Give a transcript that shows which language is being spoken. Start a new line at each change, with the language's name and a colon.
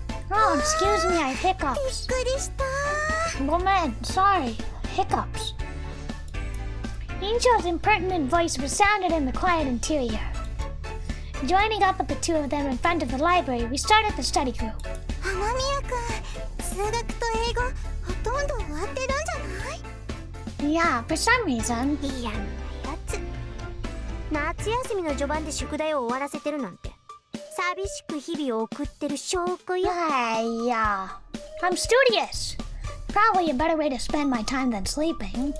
English: Oh, excuse me, I have
Japanese: びっ
English: hiccups.
Japanese: くりした
English: Woman, sorry, hiccups. Incho's impertinent voice resounded in the quiet interior. Joining up with the two of them in front of the library, we started the study group.
Japanese: 花宮くん数学と英語ほとんど終わってるんじゃない
English: Yeah, for some reason.
Japanese: 嫌なやつ夏休みの序盤で宿題を終わらせてるなんて寂しく日々を送ってる証拠よ
English: Yeah. I'm studious. Probably a better way to spend my time than sleeping.